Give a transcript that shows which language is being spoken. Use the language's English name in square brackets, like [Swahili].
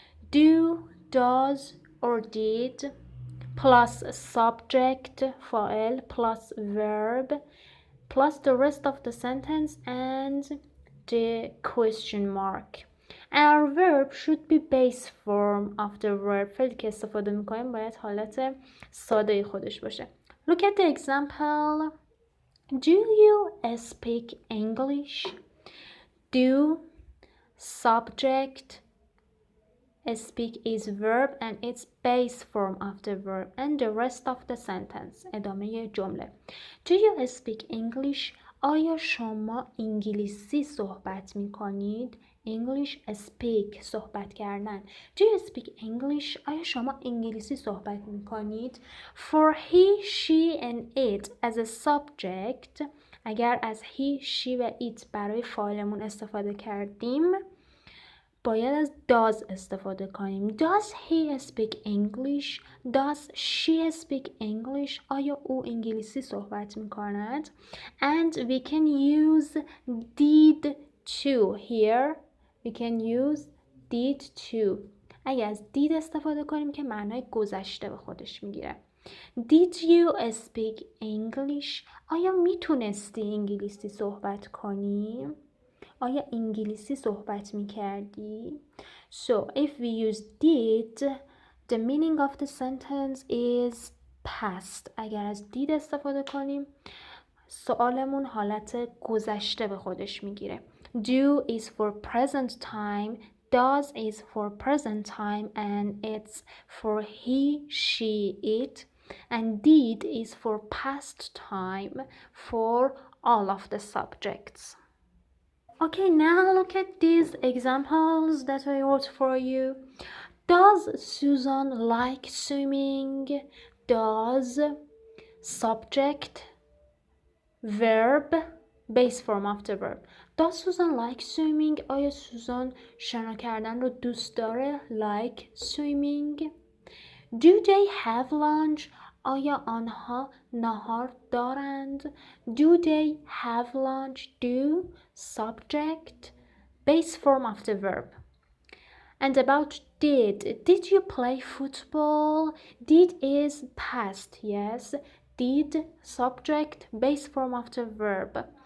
[English] Do, does or did plus subject, فاعل plus verb plus the rest of the sentence and the question mark. Our verb should be base form of the verb. [Persian] فعلی که استفاده میکنیم باید حالت ساده خودش باشه. [English] Look at the example. Do you speak English? Do, subject, speak is verb and it's base form of the verb and the rest of the sentence. [Persian] ادامه جمله. [English] Do you speak English? [Persian] آیا شما انگلیسی صحبت می کنید؟ English speak صحبت کردن. [English] Do you speak English? [Persian] آیا شما انگلیسی صحبت می کنید؟ [English] For he, she and it as a subject. [Persian] اگر از he, she و it برای فاعلمون استفاده کردیم باید از does استفاده کنیم. [English] Does he speak English? Does she speak English? [Persian] آیا او انگلیسی صحبت می کند؟ [English] And we can use did to here. We can use did to. [Persian] اگه از did استفاده کنیم که معنای گذشته به خودش میگیره. [English] Did you speak English? [Persian] آیا میتونستی انگلیسی صحبت کنی؟ آیا انگلیسی صحبت می کردی؟ [English] So if we use did, the meaning of the sentence is past. [Persian] اگر از did استفاده کنیم سوالمون حالت گذشته به خودش می گیره. [English] Do is for present time, does is for present time and it's for he, she, it. And did is for past time for all of the subjects. Okay, now look at these examples that I wrote for you. Does Susan like swimming? Does, subject, verb, base form of the verb. Does Susan like swimming? [Persian] آیا سوزان شنا کردن رو دوست داره؟ [English] Like swimming. Do they have lunch? [Persian] آیا آنها نهار دارند؟ [English] Do they have lunch? Do, subject, base form of the verb. And about did you play football? Did is past, yes. Did, subject, base form of the verb.